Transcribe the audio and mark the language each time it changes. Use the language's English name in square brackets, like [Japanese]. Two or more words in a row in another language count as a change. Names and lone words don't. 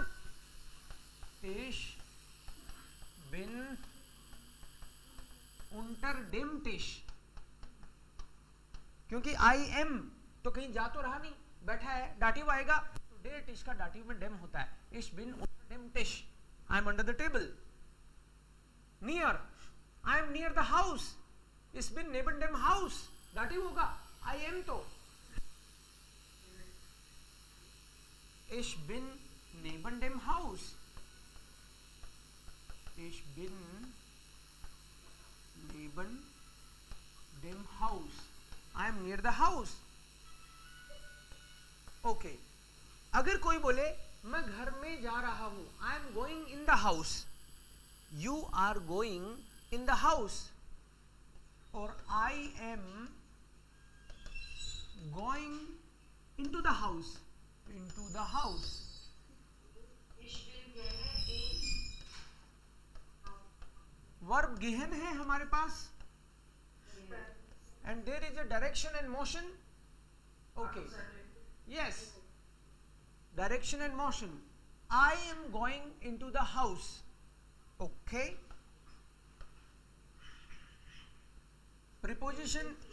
[German] Ich bin unter dem Tisch, [Hindi] क्योंकि [English] I am [Hindi] तो कहीं जा तो रहा नहीं, बैठा है, डाटिव आएगा तो [German] der Tisch [Hindi] का डाटिव में dem होता है. [German] Ich bin unter dem Tisch, [English] I am under the table. Near, I am near the house. [German] Ich bin neben dem Haus, [Hindi] डाटिव होगा, [English] I am तो. [German] Ich bin neben dem Haus. Ich bin neben dem Haus. [English] I am near the house. Okay. [Hindi] अगर कोई बोले मैं घर में जा रहा हूं, [English] I am going in the house. You are going in the house. और I am going into the house. Into the house. Verb gehen [Hindi] है हमारे पास, [English] and there is a direction and motion. Okay. Yes. Direction and motion. I am going into the house. Okay. Preposition.